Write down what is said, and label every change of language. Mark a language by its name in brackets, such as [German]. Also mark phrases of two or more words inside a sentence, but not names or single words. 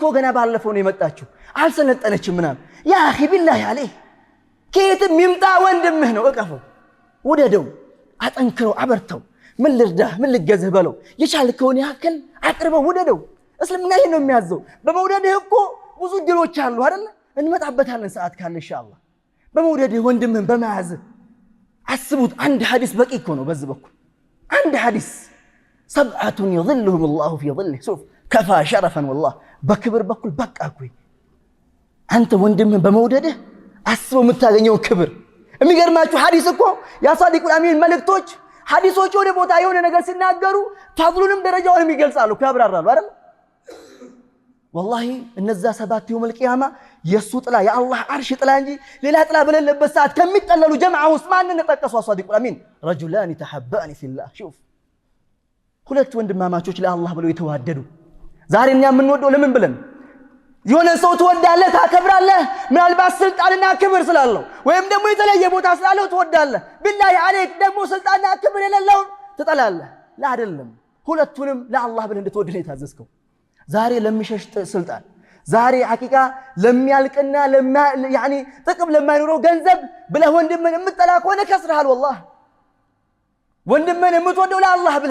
[Amharic] ገና ባለፈው ነው የመጣችው አልሰለጠነችም ምናምን [Arabic] يا أخي بالله عليك [Amharic] ከየትም ይምጣ ወንድምህ ነው እቀፈው ወደደው አጠንክረው አበርተው ምን ልርዳህ ምን ልገዝህ በለው የቻልከውን ያክል አቅርበው ወደደው እስልምና ይሄን ነው የሚያዘው በመውደድህ እኮ ብዙ ድሎች አሉ አይደል እንመጣበታለን ሰዓት ካለ ኢንሻአላህ በመውደድህ ወንድምህን በመያዝ አስቡት አንድ ሐዲስ በቂ እኮ ነው በዚህ በኩል አንድ ሐዲስ [Arabic] سبعة يظلهم الله في ظله شوف كفى شرفا والله بكبر بكل بقى اكوي [Amharic] አንተ ወንድምህን በመውደድህ አስበው የምታገኘው ክብር የሚገርማችሁ ሐዲስ እኮ [Arabic] يا الصادق الأمين [Amharic] መልእክቶች ሐዲሶች ወደ ቦታ የሆነ ነገር ሲናገሩ ፈድሉንም ደረጃውንም ይገልጻሉ ያብራራሉ አይደል والله እነዛ ሰባት [Arabic] يوم القيامة [Amharic] የሱ ጥላ የአላህ አርሽ ጥላ እንጂ ሌላ ጥላ በሌለበት ሰዓት ከሚጠለሉ ጀማዓ ውስጥ ማንን ተጠቀሱ [Arabic] الصادق الأمين رجلان تحبان في الله شوف [Amharic] ሁለት ወንድማማቾች ለአላህ ብለው የተዋደዱ ዛሬ እኛ የምንወደው ለምን ብለን የሆነ ሰው ትወዳለህ ታከብራለህ ምናልባት ስልጣንና ክብር ስላለው ወይም ደግሞ የተለየ ቦታ ስላለው ትወዳለህ [Arabic] بالله عليك [Amharic] ደግሞ ስልጣንና ክብር የሌለው ትጠላለህ لا አይደለም ሁለቱንም ለአላህ ብለህ እንድትወድ ነው የታዘዝከው ዛሬ ለሚሸሽ ስልጣን ዛሬ ሐቂቃ ለሚያልቅና ያኒ ጥቅም ለማይኖረው ገንዘብ ብለህ ወንድምን የምትጠላ ከሆነ ከስረሃል والله ወንድምን የምትወደው ለአላህ ብለህ